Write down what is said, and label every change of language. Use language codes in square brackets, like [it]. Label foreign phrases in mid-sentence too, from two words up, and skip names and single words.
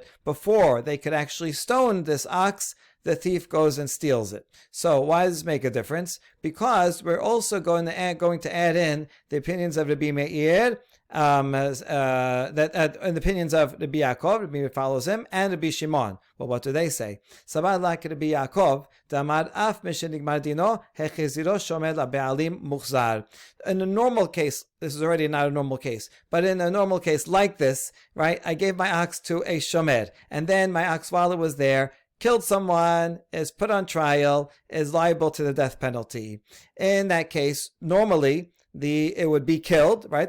[en] Before they could actually stone this ox, the thief goes and steals it. So why does this make a difference? Because we're also going to add in the opinions of Rabbi Meir, in the opinions of Rabbi Yaakov, Rabbi Meir follows him, and Rabbi Shimon. Well, what do they say? [arc] סבר לה רבי יעקב דאמר אף משנגמר דינו החזירו שומר לבעלים מוחזר. [en] In a normal case, this is already not a normal case, but in a normal case like this, right, I gave my ox to a shomer, and then my ox, while it was there, killed someone, is put on trial, is liable to the death penalty. In that case, normally, it would be killed, right?